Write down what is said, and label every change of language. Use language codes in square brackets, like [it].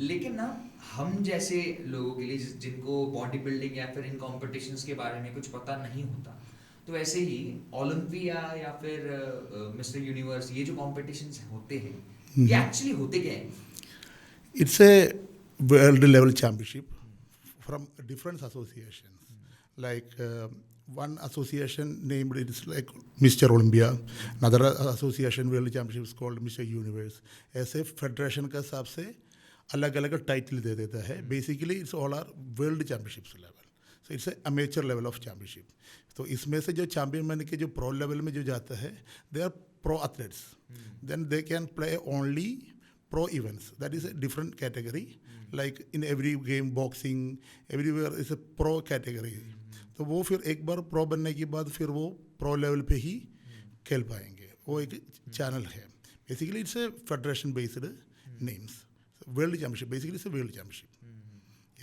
[hi] लेकिन ना हम जैसे लोगों के लिए जिनको बॉडी बिल्डिंग या फिर इन कॉम्पिटिशन्स के बारे में कुछ पता नहीं होता, तो ऐसे ही ओलंपिया या फिर मिस्टर यूनिवर्स, ये जो कॉम्पिटिशन्स होते हैं, ये एक्चुअली होते क्या हैं? [en] It's a world level championship from different associations. Like one association named it is like Mr. Olympia, another association world championship is called Mr. Universe. [hi] ऐसे फेडरेशन का हिसाब से अलग अलग टाइटल दे देता है. [en] Basically it's all are world championships level. So it's a amateur level of championship. [hi] तो इसमें से जो चैम्पियन बन के जो प्रो लेवल में जो जाता है, [en] They are pro athletes. Then they can play only pro events. That is a different category. Like in every game, boxing, everywhere is a pro category. [hi] तो वो फिर एक बार प्रो बनने के बाद फिर वो प्रो लेवल पे ही खेल पाएंगे. वो एक चैनल है. [en] Basically it's a federation based names. World championship basically it's a world championship.